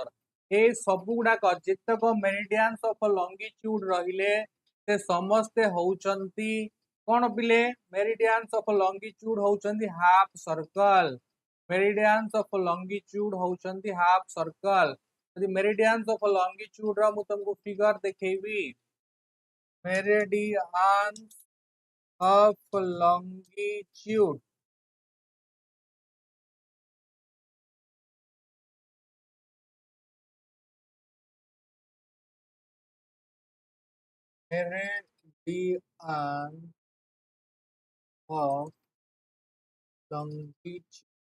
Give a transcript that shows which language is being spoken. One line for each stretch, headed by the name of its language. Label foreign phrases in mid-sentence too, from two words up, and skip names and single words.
Odia: ଏ ସବୁ ଗୁଡ଼ାକ ଜେତକ
English: meridians of longitude
Odia: ରହିଲେ ସେ ସମସ୍ତେ ହଉଛନ୍ତି କୋଣ ପିଲେ.
English: meridians of longitude होउचंती half circle. meridians of longitude होउचंती half circle.
Odia: ଯଦି
English: meridians of longitude
Odia: ରା ମୁ ତୁମକୁ ଫିଗର ଦେଖେଇବି.
English: meridians of longitude meridian of longitude.